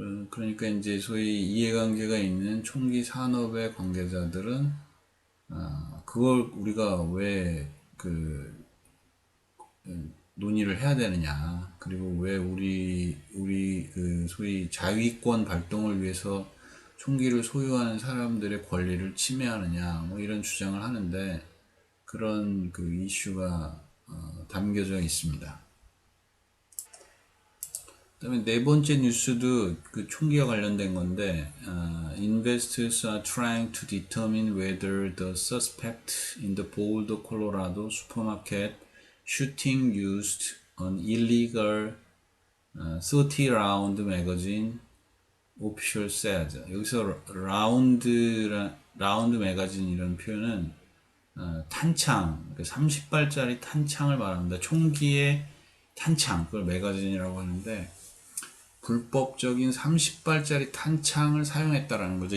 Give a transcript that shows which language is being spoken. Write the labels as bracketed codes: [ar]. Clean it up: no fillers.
[ko] 그러니까 이제 소위 이해관계가 있는 총기 산업의 관계자들은 그걸 우리가 왜 논의를 해야 되느냐 그리고 왜 우리 그 소위 자위권 발동을 위해서 총기를 소유하는 사람들의 권리를 침해하느냐 뭐 이런 주장을 하는데 그런 그 이슈가 담겨져 있습니다. 그다음에 네 번째 뉴스도 그 총기와 관련된 건데, [en] investors are trying to determine whether the suspect in the Boulder, Colorado supermarket shooting used an illegal 30-round magazine. official said. [ko] 여기서 라운드 매거진이라는 표현은 탄창, 30발짜리 탄창을 말합니다. 총기의 탄창, 그걸 매거진이라고 하는데 불법적인 30발짜리 탄창을 사용했다라는 거죠.